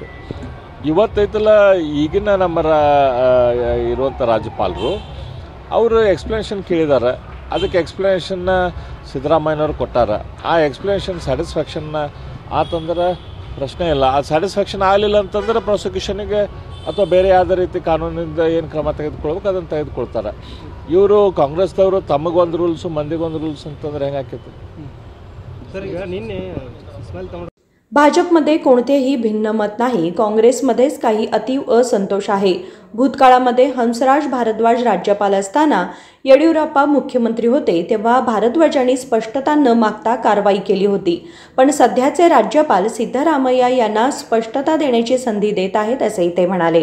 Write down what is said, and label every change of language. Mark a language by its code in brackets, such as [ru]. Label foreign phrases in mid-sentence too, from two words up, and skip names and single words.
[kn] ಇವತ್ತೈತಲ್ಲ ಈಗಿನ ನಮ್ಮ ಇರುವಂಥ ರಾಜ್ಯಪಾಲರು ಅವರು ಎಕ್ಸ್ಪ್ಲನೇಷನ್ ಕೇಳಿದ್ದಾರೆ, ಅದಕ್ಕೆ ಎಕ್ಸ್ಪ್ಲನೇಷನ್ನ ಸಿದ್ದರಾಮಯ್ಯನವ್ರು ಕೊಟ್ಟಾರ, ಆ ಎಕ್ಸ್ಪ್ಲನೇಷನ್ ಸ್ಯಾಟಿಸ್ಫ್ಯಾಕ್ಷನ್ನ ಆತಂದ್ರೆ ಪ್ರಶ್ನೆ ಇಲ್ಲ. ಅದು ಸ್ಯಾಟಿಸ್ಫ್ಯಾಕ್ಷನ್ ಆಗಲಿಲ್ಲ ಅಂತಂದ್ರೆ ಪ್ರಾಸಿಕ್ಯೂಷನ್ಗೆ ಅಥವಾ ಬೇರೆ ಯಾವುದೇ ರೀತಿ ಕಾನೂನಿಂದ ಏನು ಕ್ರಮ ತೆಗೆದುಕೊಳ್ಬೇಕು ಅದನ್ನು ತೆಗೆದುಕೊಳ್ತಾರೆ. ಇವರು ಕಾಂಗ್ರೆಸ್ದವರು ತಮಗೊಂದು ರೂಲ್ಸು ಮಂದಿಗೊಂದು ರೂಲ್ಸ್ ಅಂತಂದ್ರೆ ಹೆಂಗಾಕೈತಿ सर? ಈಗ ನಿನ್ನೆ [mr] भाजपमध्ये कोणतेही भिन्न मत नाही. काँग्रेसमध्येच काही अतीव असंतोष आहे. भूतकाळामध्ये हंसराज भारद्वाज राज्यपाल असताना येडियुरप्पा मुख्यमंत्री होते तेव्हा भारद्वाजांनी स्पष्टता न मागता कारवाई केली होती. पण सध्याचे राज्यपाल सिद्धरामय्या यांना स्पष्टता देण्याची संधी देत आहेत असेही ते म्हणाले.